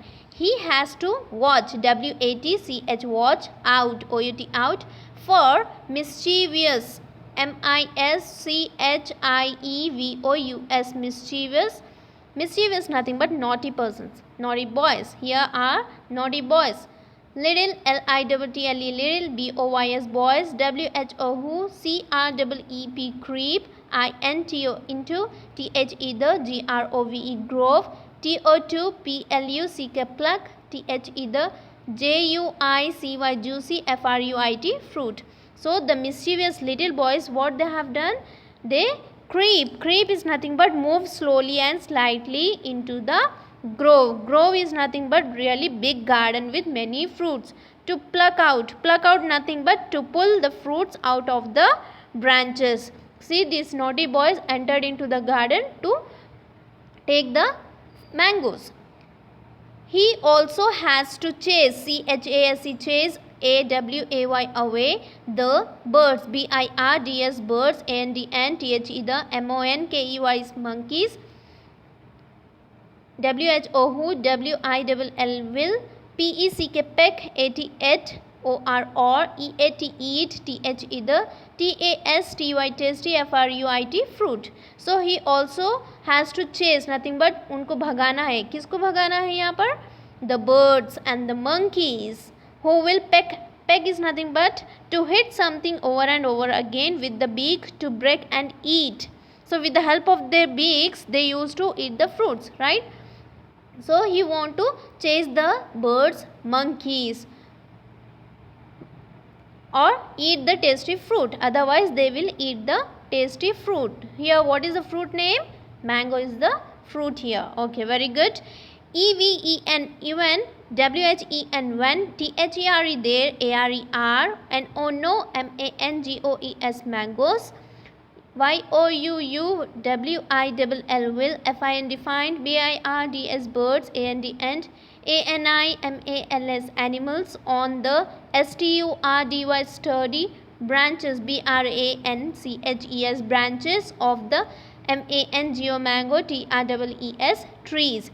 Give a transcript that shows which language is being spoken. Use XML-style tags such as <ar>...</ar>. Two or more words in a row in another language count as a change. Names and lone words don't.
<en>He has to watch, W-A-T-C-H, watch out, O-U-T out, for mischievous, M-I-S-C-H-I-E-V-O-U-S, mischievous. Mischievous nothing but naughty persons, naughty boys. Here are naughty boys. Little, L-I-T-T-L-E, little, B-O-Y-S, boys, W-H-O, who, C-R-E-E-P, creep, I-N-T-O, into, T-H-E, the, G-R-O-V-E, grove, T-O-2-P-L-U-C-K, pluck, T-H-E, the, J-U-I-C-Y, juicy, F-R-U-I-T, fruit. So the mischievous little boys, what they have done? They creep. Creep is nothing but move slowly and slightly into the grove. Grove is nothing but really big garden with many fruits. To pluck out. Pluck out nothing but to pull the fruits out of the branches. See, these naughty boys entered into the garden to take the mangoes. He also has to chase, C-H-A-S-E, chase, A-W-A-Y, away, the birds, B-I-R-D-S, birds, A-N-D-N-T-H-E, the M-O-N-K-E-Y, monkeys, W-H-O, who, W-I-L-L, will, P-E-C-K, peck, A-T-Et, O-R, E-A-T, eat, T-H-E, the, T-A-S-T-Y, tasty, F-R-U-I-T, fruit. So he also has to chase, nothing but</en> <hi>उनको भगाना है. किसको भगाना है यहाँ पर?</hi> <en>The birds and the monkeys, who will peck. Peck is nothing but to hit something over and over again with the beak to break and eat. So with the help of their beaks, they used to eat the fruits, right? So he want to chase the birds, monkeys, or eat the tasty fruit. Otherwise they will eat the tasty fruit. Here what is the fruit name? Mango is the fruit here. Okay, very good. E-V-E-N, even, W-H-E-N, when, T-H-E-R-E, there, A-R-E-R, and O, no, M-A-N-G-O-E-S, mangoes, Y-O-U-U-W-I-L-L, will, F-I-N, defined, B-I-R-D-S, birds, A-N-D, A-N-I-M-A-L-S, animals, on the, S-T-U-R-D-Y, sturdy, branches, B-R-A-N-C-H-E-S, branches of the, M-A-N-G-O, mango, T-R-E-E-S, trees.</en>